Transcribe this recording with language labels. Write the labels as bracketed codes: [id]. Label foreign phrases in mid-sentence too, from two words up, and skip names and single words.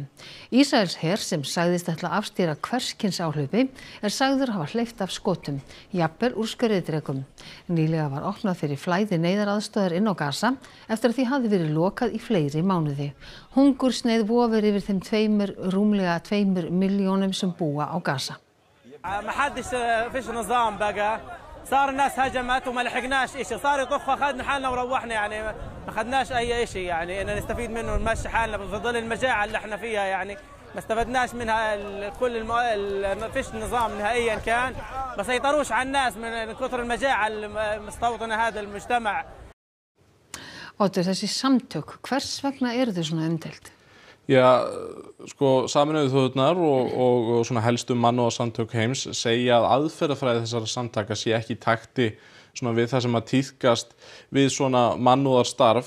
[is] Ísraelsher sem sagðist ætla að afstýra hvers kyns áhlaupi sagður hafa hleypt af skotum, jafnvel úr skriðdrekum. Nýlega var opnað fyrir flæði neyðaraðstoðar inn á Gaza eftir að því hafði verið lokað í fleiri mánuði. Hungursneyð vofir yfir þeim rúmlega 2 milljónum sem búa á Gaza. [ar] صار الناس هجمت وما لحقناش شيء صار يطخ اخذنا حالنا وروحنا يعني ما اخذناش اي شيء يعني ان نستفيد منه ونمشي حالنا في ظل المجاعه اللي احنا فيها يعني ما استفدناش منها كل ما فيش نظام نهائيا كان ما سيطروش على الناس من كثر المجاعه المستوطنه هذا المجتمع. [is] Oddur, þessi samtök, hvers vegna eru þau svona umdeild? Já, sko, Sameinuðu þjóðirnar og svona helstu mannúðarsamtök heims segja að aðferðafræði þessara samtaka sé ekki í takti svona við það sem að tíðkast við svona mannúðarstarf.